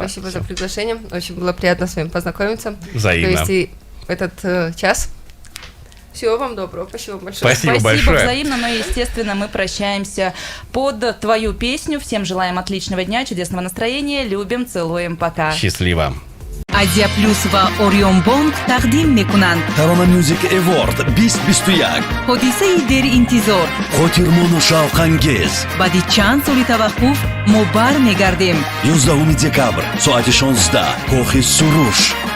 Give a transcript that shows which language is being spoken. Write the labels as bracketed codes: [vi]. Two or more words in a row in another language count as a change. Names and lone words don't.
[ru] Спасибо за приглашение. Очень было приятно с вами познакомиться. Взаимно. Провести этот час. Всего вам доброго. Спасибо большое. Спасибо Спасибо большое. взаимно, но, естественно, мы прощаемся под твою песню. Всем желаем отличного дня, чудесного настроения. Любим, целуем, пока. Счастливо. [tg] Азия Плюс ва Орион Бонг тақдим мекунанд. Tarona Music Award 2021. ҳодисаи деринтизор. Хотирмону шавқангез. баъди чанд соли таваққуф мо бармегардем. 11 декабр соати 16 Кохи Суруш.